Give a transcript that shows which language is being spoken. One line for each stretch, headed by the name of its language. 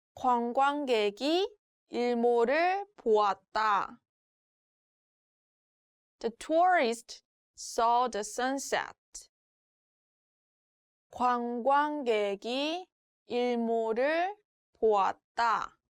Korean: 관광객이 일몰을 보았다.
English: The tourist saw the sunset.
Korean: 관광객이 일몰을 보았다.